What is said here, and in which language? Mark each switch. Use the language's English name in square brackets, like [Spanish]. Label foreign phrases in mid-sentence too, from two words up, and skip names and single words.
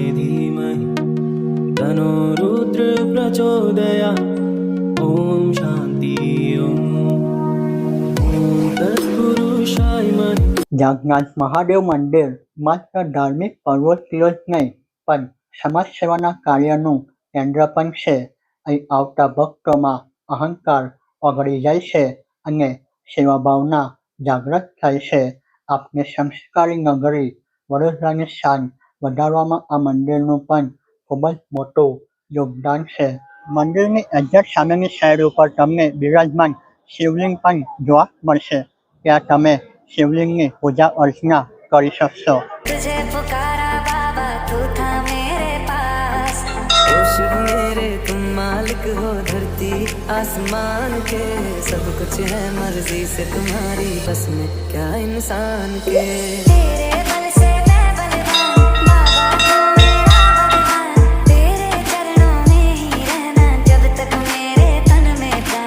[Sanskrit] धीमहि तन्नो रुद्र प्रचोदयात् ओम शांति ओम तत्पुरुषाय महि। [Gujarati] જાગનાથ મહાદેવ મંદિર માત્ર ધાર્મિક પ્રવૃત્તિઓ જ નહીં પણ સમાજ સેવાના કાર્યનું કેન્દ્ર પણ છે। અહીં આવતા ભક્તોમાં અહંકાર ઓગળી જાય છે અને સેવાભાવના જાગૃત થાય છે। આપને સંસ્કારી નગરી વડોદરાની શાન વધારવામાં આ મંદિરનું પણ ખૂબ જ મોટું યોગદાન છે। મંદિરની એક્ઝેક્ટ સામેની સાઈડ ઉપર તમને બિરાજમાન શિવલિંગ પણ જોવા મળશે, ત્યાં તમે શિવલિંગની પૂજા અર્ચના કરી શકશો। [Hindi] हो धरती आसमान के सब कुछ है मर्जी से तुम्हारी बस में क्या इंसान के। तेरे बल से मैं बलवान बाबा तू मेरा भगवान, तेरे चरणों में ही रहना जब तक मेरे तन में प्राण।